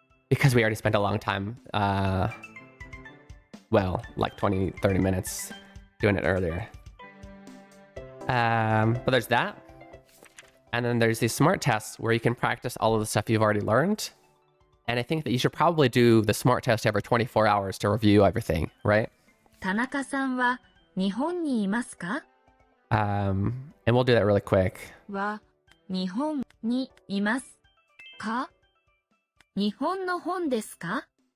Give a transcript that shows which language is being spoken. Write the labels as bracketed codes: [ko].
[en] Because we already spent a long time, well, like 20, 30 minutes doing it earlier. But there's that. And then there's these smart tests where you can practice all of the stuff you've already learned. And I think that you should probably do the smart test every 24 hours to review everything, right? [ja] 田中さんは日本にいますか [en] And we'll do that really quick. [ja] は日本にいますか日本の本ですか